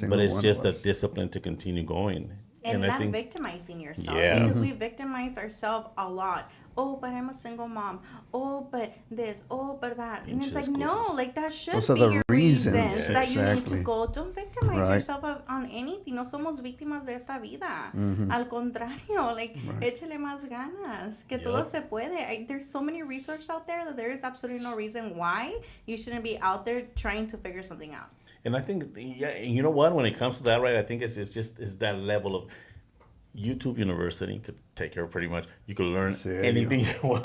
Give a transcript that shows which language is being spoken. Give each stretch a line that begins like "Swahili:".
English: But it's just a discipline to continue going. And not victimizing yourself. Yeah. Because we victimize ourselves a lot. Oh, but I'm a single mom. Oh, but this. Oh, but that. And it's like, no, like, that should be your reasons that you need to go. Don't victimize yourself on anything.
Spanish: No somos víctimas de esta vida. Al contrario,
English: like,
Spanish: échale más ganas. Que todo se puede.
English: There's so many research out there that there is absolutely no reason why you shouldn't be out there trying to figure something out. And I think, you know what? When it comes to that, right? I think it's that level of YouTube University could take care of pretty much. You could learn anything you want.